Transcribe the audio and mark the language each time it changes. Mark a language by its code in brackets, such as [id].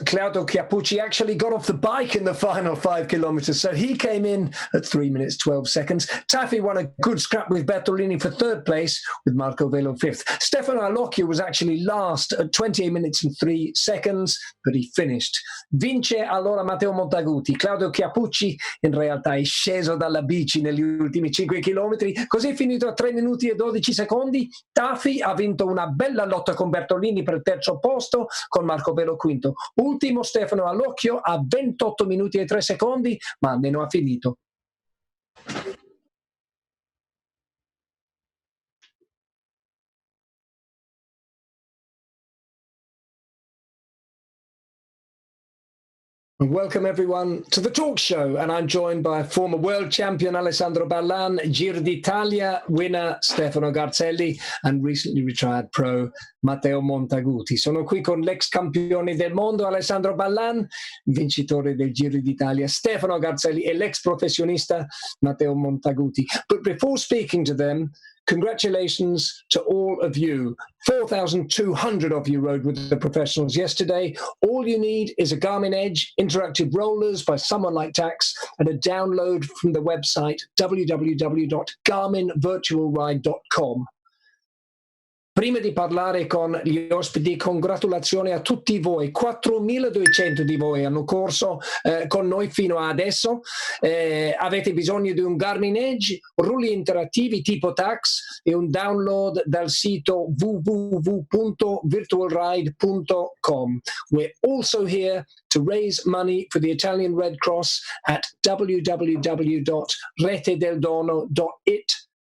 [en] Claudio Chiappucci actually got off the bike in the final 5 kilometers, so he came in at 3 minutes 12 seconds. Tafi won a good scrap with Bertolini for third place, with Marco Velo fifth. Stefano Allocchio was actually last at 28 minutes and 3 seconds, but he finished. [it] Vince allora Matteo Montaguti. Claudio Chiappucci in realtà è sceso dalla bici negli ultimi 5 chilometri, così è finito a 3 minuti e 12 secondi. Tafi ha vinto una bella lotta con Bertolini per il terzo posto, con Marco Velo quinto. Ultimo Stefano Allocchio a 28 minuti e 3 secondi, ma almeno ha finito. [en] Welcome everyone to the talk show, and I'm joined by former world champion Alessandro Ballan, Giro d'Italia winner Stefano Garzelli, and recently retired pro Matteo Montaguti. [it] Sono qui con l'ex campione del mondo Alessandro Ballan, vincitore del Giro d'Italia Stefano Garzelli, e l'ex professionista Matteo Montaguti. [en] But before speaking to them, congratulations to all of you. 4,200 of you rode with the professionals yesterday. All you need is a Garmin Edge, interactive rollers by someone like Tax, and a download from the website www.garminvirtualride.com. [it] Prima di parlare con gli ospiti, congratulazioni a tutti voi. 4.200 di voi hanno corso con noi fino adesso. Avete bisogno di un Garmin Edge, rulli interattivi tipo Tax e un download dal sito www.virtualride.com. [en] We're also here to raise money for the Italian Red Cross at www.retedeldono.it